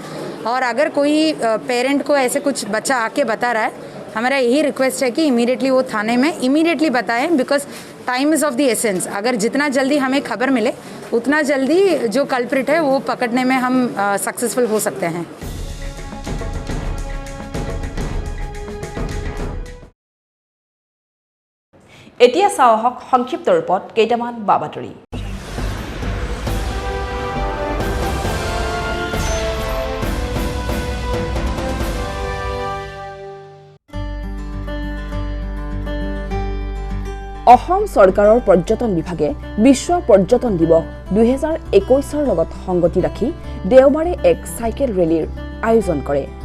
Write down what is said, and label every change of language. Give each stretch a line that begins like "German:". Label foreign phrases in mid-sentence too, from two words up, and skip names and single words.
Hindi: और अगर कोई पेरेंट को ऐसे कुछ बच्चा आके बता रहा है, हमारा यही रिक्वेस्ट है कि इमीडिएटली वो थाने में इमीडिएटली बताएं,
English: because time is of the essence.
Hindi: अगर जितना जल्दी हमें खबर मिले उतना जल्दी जो कल्प्रिट है वो पकड़ने में हम सक्सेसफुल हो सकते हैं।
Assamese: এতিয়া চাওঁ আহক সংক্ষিপ্ত ৰূপত কেইটামান বাতৰি। অসম চৰকাৰৰ পৰ্যটন বিভাগে বিশ্ব পৰ্যটন দিৱস 2021 লগত সংগতি ৰাখি দেওবাৰে এক চাইকেল ৰেলীৰ আয়োজন কৰে।